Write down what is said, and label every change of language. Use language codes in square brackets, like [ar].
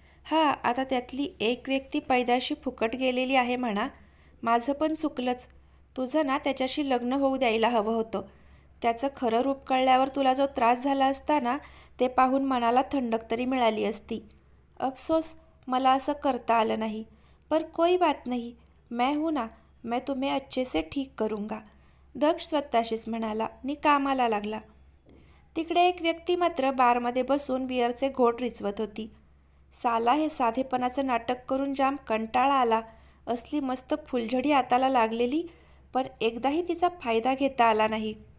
[mr] आता त्यातली एक व्यक्ती पैदाशी फुकट गेलेली आहे म्हणा. माझं पण चुकलंच. तुझं ना त्याच्याशी लग्न होऊ द्यायला हवं होतं. त्याचं खरं रूप कळल्यावर तुला जो त्रास झाला असता ना, ते पाहून मनाला थंडक तरी मिळाली असती. अफसोस मला असं करता आलं नाही. [hi] पर कोई बात नहीं, मैं हूँ ना, मैं तुम्हें अच्छे से ठीक करूँगा. [mr] दक्ष स्वतःशीच म्हणाला नि कामाला लागला. तिकडे एक व्यक्ती मात्र बारमध्ये बसून बिअरचे घोट रिचवत होती. साला हे साधेपणाचं नाटक करून जाम कंटाळा आला. असली मस्त फुलझडी हाताला लागलेली, पण एकदाही तिचा फायदा घेता आला नाही.